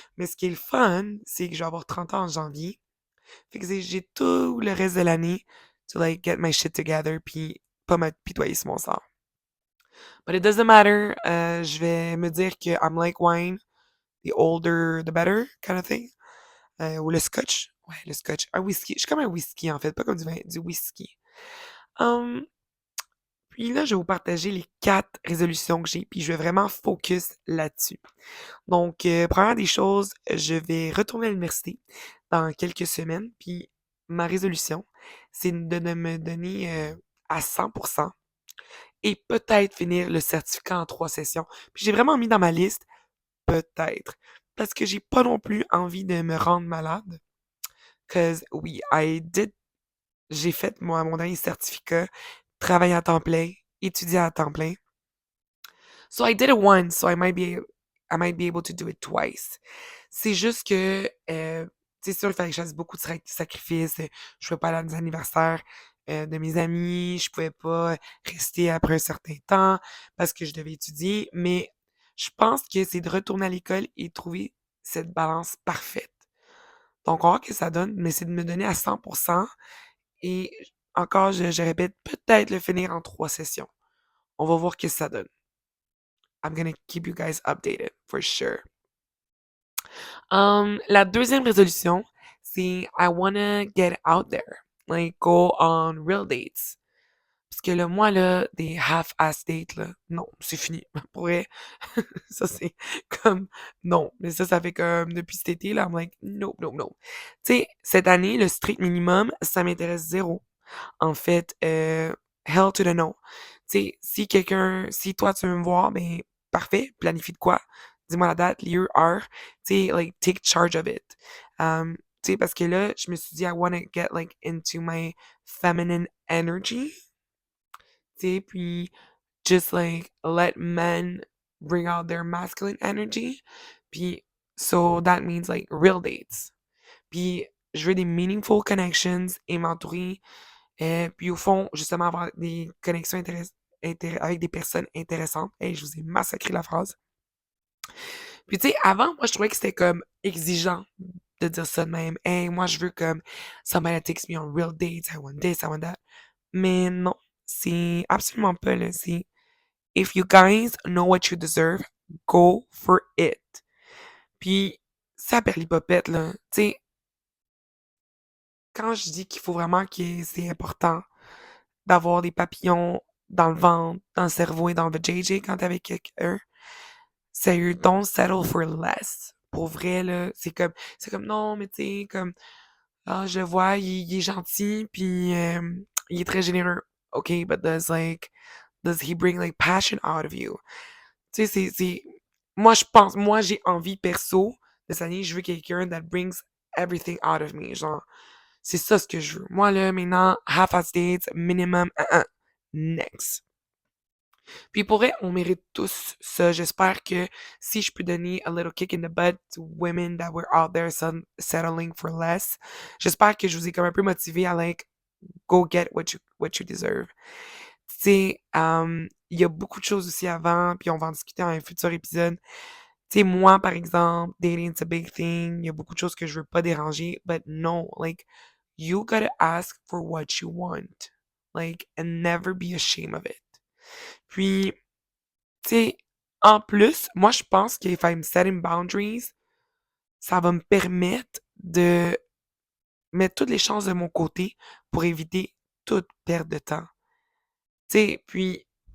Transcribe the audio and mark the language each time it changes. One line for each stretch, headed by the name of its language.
French: Mais ce qui est le fun, c'est que je vais avoir 30 ans en janvier. Fait que j'ai tout le reste de l'année
English: to like get my shit together
French: puis pas m'apitoyer sur mon sort.
English: But it doesn't matter.
French: Je vais me dire que
English: I'm like wine, the older the better kind of thing.
French: Ou le scotch. Ouais, le scotch. Un whisky. Je suis comme un whisky en fait, pas comme du vin, du whisky. Um, Puis là, je vais vous partager les 4 résolutions que j'ai, puis je vais vraiment focus là-dessus. Donc, première des choses, je vais retourner à l'université dans quelques semaines, puis ma résolution, c'est de me donner à 100% et peut-être finir le certificat en 3 sessions. Puis j'ai vraiment mis dans ma liste peut-être, parce que j'ai pas non plus envie de me rendre malade. Cause oui, j'ai fait mon dernier certificat, travailler à temps plein, étudier à temps plein.
English: So I did it once, so I might be able to do it twice.
French: C'est juste que, c'est sûr, il fallait que je fasse beaucoup de sacrifices. Je pouvais pas aller à des anniversaires de mes amis, je pouvais pas rester après un certain temps parce que je devais étudier. Mais je pense que c'est de retourner à l'école et trouver cette balance parfaite. Donc, on va voir que ça donne, mais c'est de me donner à 100% et encore, je répète, peut-être le finir en 3 sessions. On va voir ce que ça donne.
English: I'm gonna keep you guys updated for sure.
French: La deuxième résolution, c'est
English: I wanna get out there, like go on real dates.
French: Parce que là, moi, là, des
English: half-ass dates,
French: là, non, c'est fini. Pour vrai, ça, c'est comme, non. Mais ça fait comme, depuis cet été, là,
English: I'm like, no, no, no.
French: Tu sais, cette année, le strict minimum, ça m'intéresse zéro. En fait,
English: hell to the no.
French: Tu sais, si toi tu veux me voir, ben parfait, planifie de quoi? Dis-moi la date, lieu, heure.
English: Tu sais, like, take charge of it.
French: Tu sais, parce que là, je me suis dit,
English: I wanna get, like, into my feminine energy.
French: Tu sais, puis
English: just, like, let men bring out their masculine energy.
French: Puis,
English: so that means, like, real dates.
French: Puis, je veux des
English: meaningful connections
French: et m'entourer puis au fond, justement, avoir des connexions avec des personnes intéressantes. Hey, je vous ai massacré la phrase. Puis tu sais, avant, moi, je trouvais que c'était comme exigeant de dire ça de même. Hey, moi, je veux comme
English: somebody takes me on real dates, I want this, I want that.
French: Mais non, c'est absolument pas là. C'est
English: if you guys know what you deserve, go for it.
French: Puis ça perlipopette, là. Tu sais, quand je dis qu'il faut vraiment que c'est important d'avoir des papillons dans le ventre, dans le cerveau et dans le JJ quand t'es avec quelqu'un. Sérieux,
English: don't settle for less.
French: Pour vrai, là, c'est comme, non, mais tu sais, comme, ah, je le vois, il est gentil, puis il est très généreux.
English: OK, but does he bring, like, passion out of you?
French: Tu sais, moi, moi, j'ai envie, perso, de cette année, je veux quelqu'un
English: that brings everything out of me.
French: Genre, c'est ça ce que je veux. Moi, là, maintenant,
English: half-ass dates, minimum, next.
French: Puis pour vrai, on mérite tous ça. J'espère que si je peux donner
English: a little kick in the butt to women that were out there settling for less,
French: j'espère que je vous ai comme un peu motivé à
English: like go get what you deserve.
French: Tu sais, il y a beaucoup de choses aussi avant, puis on va en discuter dans un futur épisode. Tu sais, moi, par exemple,
English: dating it's a big thing.
French: Il y a beaucoup de choses que je veux pas déranger,
English: but no, like, you gotta ask for what you want. Like, and never be ashamed of it.
French: Puis, tu sais, en plus, moi, je pense que
English: if I'm setting boundaries,
French: ça va me permettre de mettre toutes les chances de mon côté pour éviter toute perte de temps. Tu sais, puis